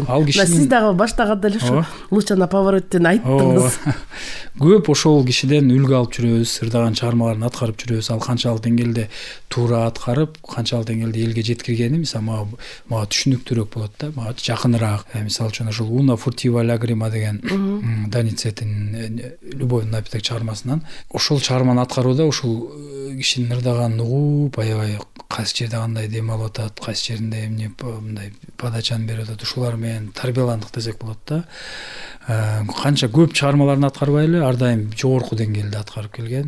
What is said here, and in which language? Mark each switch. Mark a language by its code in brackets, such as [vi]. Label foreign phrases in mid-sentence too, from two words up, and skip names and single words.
[ky] Сиз дагы баштаганда эле ушу Лучано Павароттини айттыңыз. Көп ошол кишиден үлгү алып жүрөбүз, ырдаган чыгармаларын аткарып жүрөбүз. Ал канчалык деңгээлде туура аткарып, канчалык деңгээлде элге жеткиргени мисалы мага түшүнүктүүрөөк болот да, мага жакыныраак. Мисалы үчүн ошол Una furtiva lagrima деген Даницеттин Любовь напиток чыгармасынан ошол чыгарманы аткарууда ошол кишинин ырдаганын угуп, аябай кайсы жерде кандай дем алып атат, кайсы жеринде эмне мындай подачаны берип атат, ушулар менен тарбияландык десек болот да. канча көп чыгармаларын аткарбай эле ар дайым жогорку деңгээлде аткарып келген.